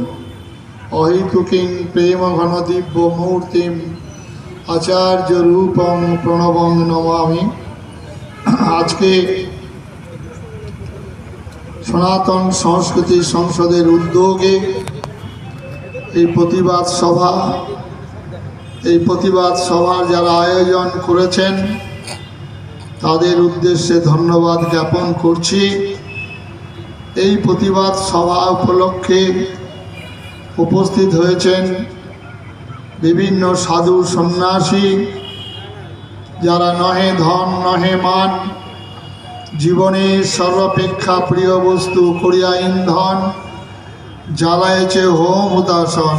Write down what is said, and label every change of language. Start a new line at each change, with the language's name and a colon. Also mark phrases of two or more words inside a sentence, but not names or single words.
Sanskrit: अहेतुकीं प्रेम घन दिव्य मूर्तिम आचार्य रूपम प्रणवं नमामि।
Bangla: আজকে সনাতন সংস্কৃতি সংসদের উদ্যোগে প্রতিবাদ সভার যারা আয়োজন করেছেন তাদের উদ্দেশ্যে ধন্যবাদ জ্ঞাপন করছি। এই প্রতিবাদ সভা উপলক্ষে উপস্থিত হয়েছেন বিভিন্ন সাধু সন্ন্যাসী যারা নহে ধন নহে মান জীবনের সর্বাপেক্ষা প্রিয় বস্তু করিয়া ইন্ধন জ্বালায়েছে হোম হুতাসন।